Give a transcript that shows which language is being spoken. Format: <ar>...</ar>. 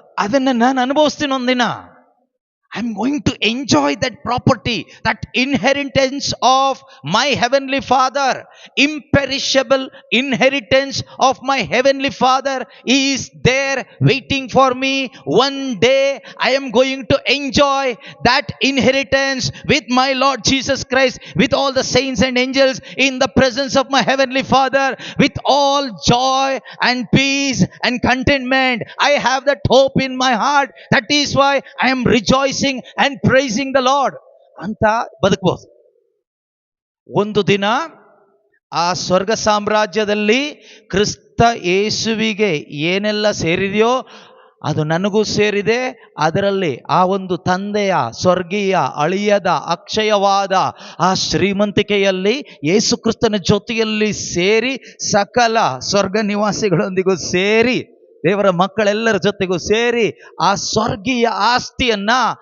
<kn>ಅದನ್ನು ನಾನು ಅನುಭವಿಸ್ತೀನಿ ಒಂದಿನ.</kn> <en>I am going to enjoy that property, that inheritance of my heavenly Father. Imperishable inheritance of my heavenly Father is there waiting for me. One day I am going to enjoy that inheritance with my Lord Jesus Christ, with all the saints and angels, in the presence of my heavenly Father, with all joy and peace and contentment. I have that hope in my heart. That is why I am rejoicing and praising the Lord</en> <kn>ಅಂತ ಬದುಕಬಹುದು. ಒಂದು ದಿನ ಆ ಸ್ವರ್ಗ ಸಾಮ್ರಾಜ್ಯದಲ್ಲಿ ಕ್ರಿಸ್ತ ಯೇಸುವಿಗೆ ಏನೆಲ್ಲ ಸೇರಿದೆಯೋ ಅದು ನನಗೂ ಸೇರಿದೆ. ಅದರಲ್ಲಿ ಆ ಒಂದು ತಂದೆಯ ಸ್ವರ್ಗೀಯ ಅಳಿಯದ ಅಕ್ಷಯವಾದ ಆ ಶ್ರೀಮಂತಿಕೆಯಲ್ಲಿ ಯೇಸು ಕ್ರಿಸ್ತನ ಜೊತೆಯಲ್ಲಿ ಸೇರಿ, ಸಕಲ ಸ್ವರ್ಗ ನಿವಾಸಿಗಳೊಂದಿಗೂ ಸೇರಿ, ದೇವರ ಮಕ್ಕಳೆಲ್ಲರ ಜೊತೆಗೂ ಸೇರಿ ಆ ಸ್ವರ್ಗೀಯ ಆಸ್ತಿಯನ್ನ</kn>